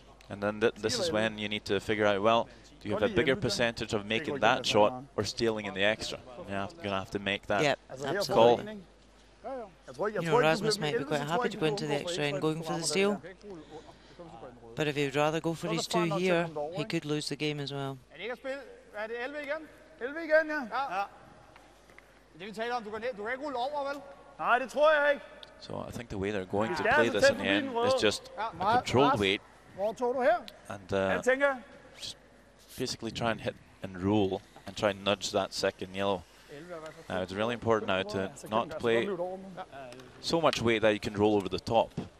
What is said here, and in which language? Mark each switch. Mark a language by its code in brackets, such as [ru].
[en] And then this is when you need to figure out, well, do you have a bigger percentage of making that shot or stealing in the extra? You're going to have to make that call. You know, Rasmus might be quite happy to go into the extra end going for the steal. But if he would rather go for his 2 here, he could lose the game as well. [da] Er det 11 igen? 11 igen, ja? Ja. Det vi taler om, du kan ikke rulle over, vel? Nej, det tror jeg ikke. [en] So I think the way they're going to play this in the end is just a controlled weight. [da] Hvor tog du her? [en] And just basically try and hit and roll and try and nudge that second yellow. Now it's really important now to not play so much weight that you can roll over the top.